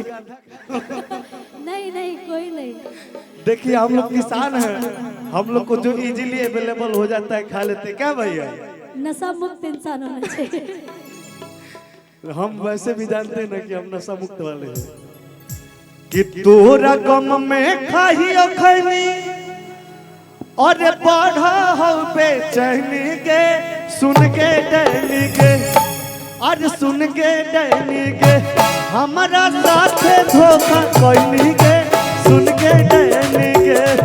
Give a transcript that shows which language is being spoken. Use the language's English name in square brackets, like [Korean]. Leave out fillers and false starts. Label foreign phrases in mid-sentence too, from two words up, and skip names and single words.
[Hindi] नहीं नहीं कोई नहीं। देखिए हम लोग किसान हैं, हम लोग को जो [English] easily available [Hindi] हो जाता है खा लेते। क्या भैया नशा मुक्त इंसान होना चाहिए। हम वैसे भी जानते हैं ना कि हम नशा मुक्त वाले हैं। [Angika] कि तोरा गम में खाइयो खैनी और बढ़ा हो बेचैनी गे सुन के डैनी गे और सुन के डैनी गे हमारा साथ धोखा कैनी गे सुन के डैनी गे।